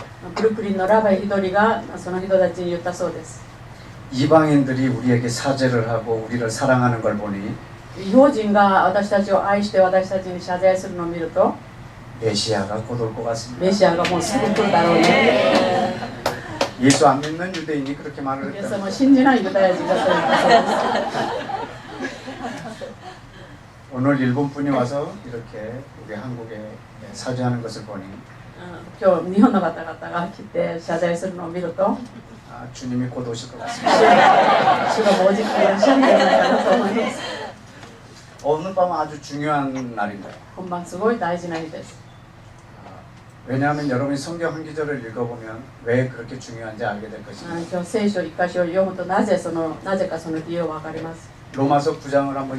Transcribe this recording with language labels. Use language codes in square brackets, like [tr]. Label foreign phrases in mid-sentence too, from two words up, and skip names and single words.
[ja] ブルックリンのラバイ一人がその人たちに言ったそうです [ko] 이방인들이 우리에게 사죄를 하고 우리를 사랑하는 걸 보니 [ja] 異邦人が私たちを愛して私たちに謝罪するのを見ると [ko] 메시아가 곧 올 것 같습니다. [ja] メシアがもうすぐ来るだろうね [ko] 예수 안 믿는 유대인이 그렇게 말을 [ja] イエス [ko] 했답니다. [ja] 様を信じないユダヤ人がそう言ったそうです [ko] 오늘 일본 분이 와서 이렇게 우리 한국에 사죄하는 것을 보니 [ja] 今日日本の方々が来て謝罪するのを見ると [ko] 주님이 곧 오실 것 같습니다. [ja] 主がもうじきいらっしゃるんじゃないかなと思います [ko] 오늘 밤은 아주 중요한 날입니다. [ja] 本番すごい大事な日です [ko] 왜냐하면 여러분이 성경 한 구절을 읽어보면 왜 그렇게 중요한지 알게 될 것입니다. [ja] 今日聖書一箇所を読むとなぜかその理由がわかります [ko] 로마서 9장을 한번